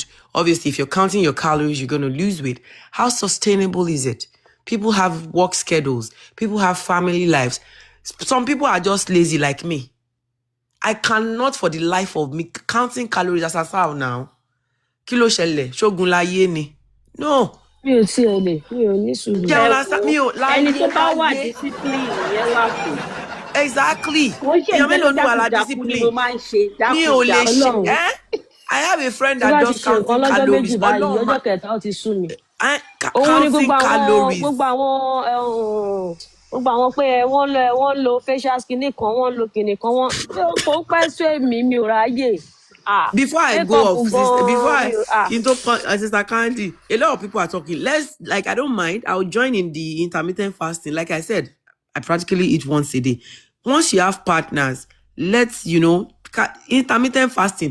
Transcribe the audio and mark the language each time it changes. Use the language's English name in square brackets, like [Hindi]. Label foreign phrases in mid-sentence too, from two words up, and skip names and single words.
[English] Obviously, if you're counting your calories, you're going to lose weight. How sustainable is it? People have work schedules. People have family lives. Some people are just lazy like me. I cannot for the life of me counting calories as I saw now. [Yoruba] Kilo shelle, shogun láyé ni. No. Mi ò tiẹ̀ lè, mi ò ní sùúrù. Jẹ́ [English] understand me [Yoruba] o, ẹni tó bá wà láyé. discipline yẹn wà fún. [English] Exactly. [Yoruba] Wọ́n ṣe Èèyàn mélòó ni wà lá jákujàku ni [English] discipline? [Yoruba] mo máa ń ṣe Mi ò lè jákujàku. ṣe. [English] I have a friend [Yoruba] Tí [English] that [Yoruba] bá ti [English] does [Yoruba] ṣe nǹkan [English] counting [Yoruba] lọ́jọ́ [English] calories. [Yoruba] méjì báyìí, Ọlọ́run ọjọ́ kẹta ó ti sú mi. Òun [English] counting [Yoruba] ni [English] calories. [Yoruba] gbogbo àwọn pé wọ́n lo [English] facial skin [Yoruba] kan, wọ́n lo kinní kan, kò pẹ́ sú èmi, mi ò ráyè. [English] Before I Makeup go off, sister, before [Yoruba] gan, [English] Sister Candy, a lot of people are talking. I don't mind. I'll join in the intermittent fasting. Like I said, I practically eat once a day. Once you have partners, let's, intermittent fasting.